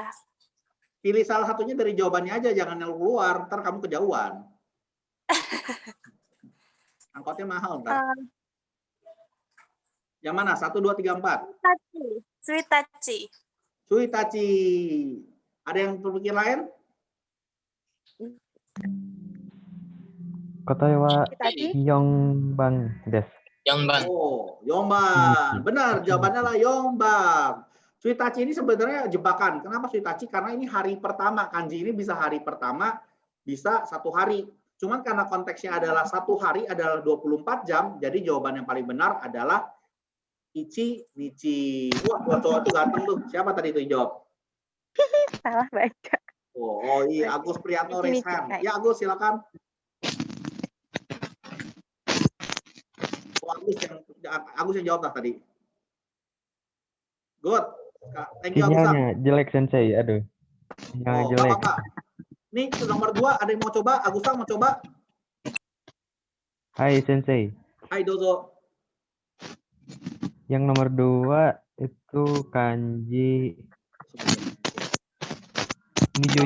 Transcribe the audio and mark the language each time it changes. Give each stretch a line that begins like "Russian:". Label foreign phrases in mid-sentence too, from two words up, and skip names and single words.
Indonesian: Pilih salah satunya dari jawabannya aja, jangan yang keluar, ntar kamu kejauhan. Angkotnya mahal ntar. Yang mana? 1, 2, 3, 4. Suitachi. Suitachi. Ada yang berpikir lain?
Japanese: Kotaewa Yongban desu.
Indonesian: Yongban. Oh, Yongban. Benar, jawabannya adalah Yongban. Suitachi ini sebenarnya jebakan. Kenapa Suitachi? Karena ini hari pertama. Kanji ini bisa hari pertama, bisa 1 hari. Cuman karena konteksnya adalah 1 hari adalah 24 jam, jadi jawaban yang paling benar adalah
Japanese: ichi, nichi.
Indonesian: Wah, dua cowok tuh ganteng tuh. Siapa tadi itu yang jawab? Salah baca. Oh iya, Agus Priyanto Ichi,
English: raise
Indonesian: nichi.
English: hand.
Indonesian: Hai. Ya Agus, silakan. Oh, Agus yang jawab lah tadi.
English: Good. Thank you,
Indonesian: Agus. Sinyalnya jelek Sensei, aduh. Sinyalnya Oh, jelek. apa-apa. Nih, nomor 2, ada yang mau coba? Agusang mau coba?
Japanese: Hai Sensei. Hai, dozo.
Indonesian: Yang nomor 2 itu kanji Nijuyo